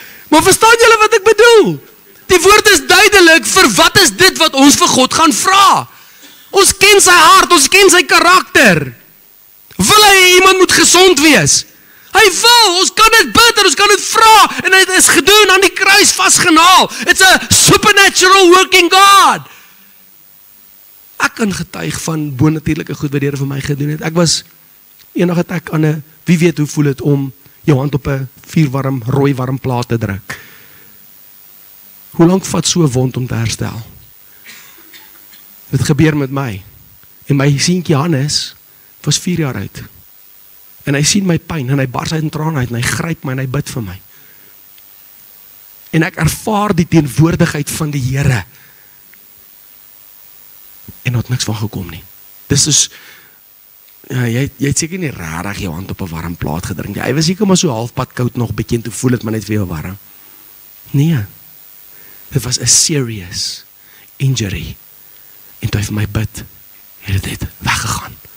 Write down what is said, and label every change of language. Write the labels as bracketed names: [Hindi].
[Afrikaans] Maar verstaan julle wat ek bedoel? Die woord is duidelik, vir wat is dit wat ons vir God gaan vra? Ons ken sy hart, ons ken sy karakter. Wil hy iemand moet gesond wees? Hy wil, ons kan dit bid en ons kan dit vra, en dit is gedoen aan die kruis vasgenaal. [English] It's a supernatural working God. [Afrikaans] Ek kan getuig van bonatuurlike goed wat die Here vir my gedoen het. Ek was eendag het ek aan 'n, wie weet hoe voel dit om jou hand op 'n vuurwarm, rooi warm plaat te druk. Hoe lank vat so 'n wond om te herstel? Dit gebeur met my. En my seentjie Hannes was 4 jaar oud. En hy sien my pyn en hy bars uit in trane uit en hy gryp my en hy bid vir my. En ek ervaar die teenwoordigheid van die Here. En het niks van gekom nie. Dis is ja, jy het seker nie regtig jou hand op 'n warm plaat gedruk nie. Hy was seker maar so halfpad koud nog bietjie en toe voel dit maar net vir jou warm. Nee. Dit was 'n [English] serious injury. [Afrikaans] En toe hy vir my bid, het dit weggegaan.